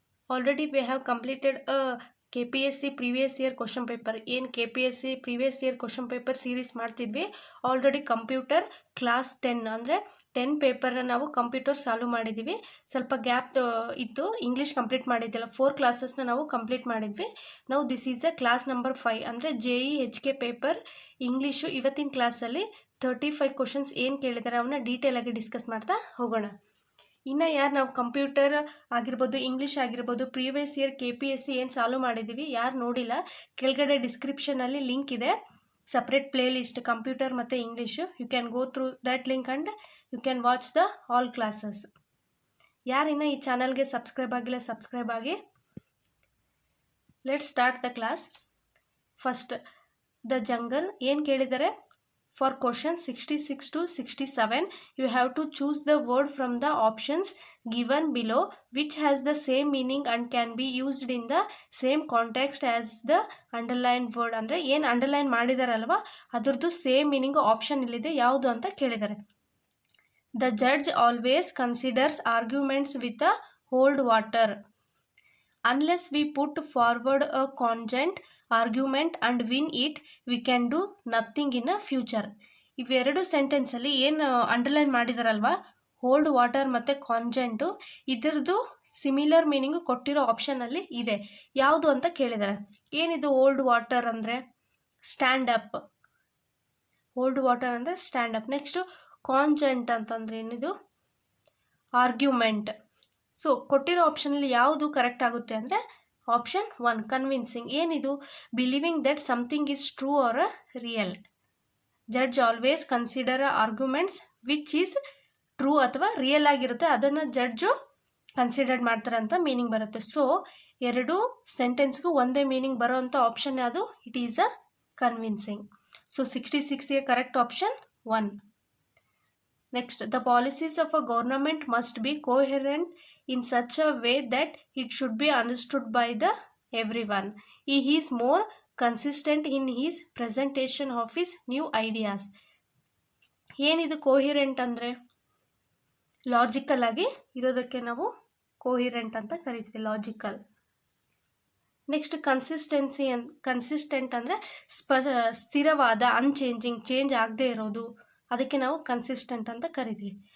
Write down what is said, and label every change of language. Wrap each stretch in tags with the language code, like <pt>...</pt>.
<en>Already we have completed a KPSC previous year question paper. In KPSC previous year question paper series</en> <kn>ಮಾಡ್ತಿದ್ವಿ. Already computer class 10 ಅಂದರೆ 10 ಪೇಪರ್ನ ನಾವು computer solve ಮಾಡಿದ್ದೀವಿ. ಸ್ವಲ್ಪ gap ಇತ್ತು, English complete ಮಾಡಿದ್ದಿಲ್ಲ. 4 ಕ್ಲಾಸಸ್ನ ನಾವು complete ಮಾಡಿದ್ವಿ. ನಾವು</kn> <en>this is a class number 5</en> <kn>ಅಂದರೆ JEHK ಪೇಪರ್ ಇಂಗ್ಲೀಷು. ಇವತ್ತಿನ ಕ್ಲಾಸಲ್ಲಿ 35 ಕ್ವಶನ್ಸ್ ಏನು ಕೇಳಿದ್ದಾರೆ ಅವನ್ನ ಡೀಟೇಲ್ ಆಗಿ ಡಿಸ್ಕಸ್ ಮಾಡ್ತಾ ಹೋಗೋಣ. ಇನ್ನು ಯಾರು ನಾವು ಕಂಪ್ಯೂಟರ್ ಆಗಿರ್ಬೋದು, ಇಂಗ್ಲೀಷ್ ಆಗಿರ್ಬೋದು, ಪ್ರೀವಿಯಸ್ ಇಯರ್ KPSC ಏನು ಸಾಲ್ವ್ ಮಾಡಿದ್ದೀವಿ, ಯಾರು ನೋಡಿಲ್ಲ ಕೆಳಗಡೆ ಡಿಸ್ಕ್ರಿಪ್ಷನಲ್ಲಿ ಲಿಂಕ್ ಇದೆ, ಸಪ್ರೇಟ್ ಪ್ಲೇ ಲಿಸ್ಟ್ ಕಂಪ್ಯೂಟರ್ ಮತ್ತು English.</kn> <en>You can go through that link and you can watch the all classes.</en> <kn>ಯಾರಿನ್ನ ಈ ಚಾನಲ್ಗೆ ಸಬ್ಸ್ಕ್ರೈಬ್ ಆಗಿಲ್ಲ ಸಬ್ಸ್ಕ್ರೈಬ್ ಆಗಿ.</kn> <en>Let start the class.</en> <kn>First the jungle ಏನು ಕೇಳಿದ್ದಾರೆ.</kn> <en>For questions 66 to 67, you have to choose the word from the options given below which has the same meaning and can be used in the same context as the underlined word.</en> <kn>ಅಂದರೆ ಏನು underline ಮಾಡಿದಾರಲ್ವ ಅದರದ್ದು same meaning option ಇಲ್ಲಿದೆ, ಯಾವುದು ಅಂತ ಕೇಳಿದ್ದಾರೆ.</kn> <en>The judge always considers arguments with a hold water. Unless we put forward a cogent argument and win it, we can do nothing in a future.</en> <kn>ಇವೆರಡು ಸೆಂಟೆನ್ಸಲ್ಲಿ ಏನು underline ಮಾಡಿದಾರಲ್ವ, hold water ಮತ್ತು ಕಾಂಜೆಂಟು, ಇದರದ್ದು similar meaning ಕೊಟ್ಟಿರೋ ಆಪ್ಷನಲ್ಲಿ ಇದೆ. ಯಾವುದು ಅಂತ ಕೇಳಿದ್ದಾರೆ. ಏನಿದು ಹೋಲ್ಡ್ ವಾಟರ್ ಅಂದರೆ ಸ್ಟ್ಯಾಂಡ್ ಅಪ್. ಹೋಲ್ಡ್ ವಾಟರ್ ಅಂದರೆ ಸ್ಟ್ಯಾಂಡ್ ಅಪ್. ನೆಕ್ಸ್ಟು ಕಾಂಜೆಂಟ್ ಅಂತಂದರೆ ಏನಿದು ಆರ್ಗ್ಯುಮೆಂಟ್. ಸೊ ಕೊಟ್ಟಿರೋ ಆಪ್ಷನಲ್ಲಿ ಯಾವುದು ಕರೆಕ್ಟ್ ಆಗುತ್ತೆ ಅಂದರೆ ಆಪ್ಷನ್ 1 ಕನ್ವಿನ್ಸಿಂಗ್. ಏನಿದು</kn> <en>Believing that something is true or real. Judge always consider arguments which is true</en> <kn>ಅಥವಾ ರಿಯಲ್ ಆಗಿರುತ್ತೆ, ಅದನ್ನು ಜಡ್ಜು ಕನ್ಸಿಡರ್ ಮಾಡ್ತಾರೆ ಅಂತ ಮೀನಿಂಗ್ ಬರುತ್ತೆ. ಸೊ ಎರಡು ಸೆಂಟೆನ್ಸ್ಗೂ ಒಂದೇ ಮೀನಿಂಗ್ ಬರೋವಂಥ ಆಪ್ಷನ್ ಯಾವುದು,</kn> <en>It is a convincing.</en> <kn>So 66ಗೆ correct option 1.</kn> <en>Next, the policies of a government must be coherent in such a way that it should be understood by the everyone. He is more consistent in his presentation of his new ideas.</en> <kn>ಏನಿದು ಕೋಹಿರೆಂಟ್ ಅಂದರೆ logical ಆಗಿ ಇರೋದಕ್ಕೆ ನಾವು ಕೋಹಿರೆಂಟ್ ಅಂತ ಕರಿತೀವಿ, logical. Next consistent ಅಂದರೆ ಸ್ಥಿರವಾದ, unchanging, change ಆಗದೆ ಇರೋದು, ಅದಕ್ಕೆ ನಾವು ಕನ್ಸಿಸ್ಟೆಂಟ್ ಅಂತ ಕರಿತೀವಿ.</kn>